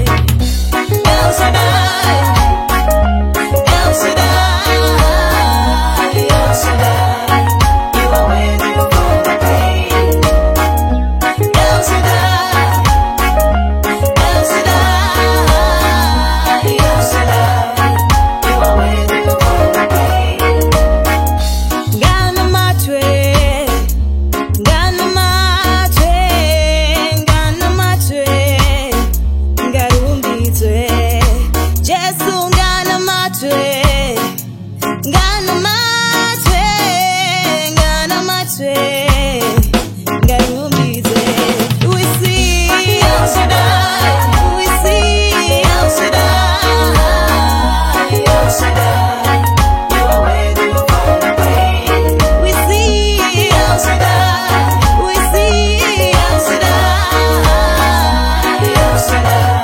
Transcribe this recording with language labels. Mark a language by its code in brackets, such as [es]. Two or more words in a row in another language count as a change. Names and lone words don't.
[en] El Shaddai, El Shaddai, El Shaddai. You are worthy of all the praise. El Shaddai, El Shaddai, El Shaddai. You are worthy of all the praise. [sn] Ngana matwe, ngana matwe, ngana matwe, ngarumbizwe. Jesu ngana matwe, ngana matwe, ngana matwe, ngarumbizwe. [en] We see El Shaddai, we see El Shaddai, El Shaddai. You are worthy of all the praise. We see El Shaddai, we see El Shaddai, El Shaddai.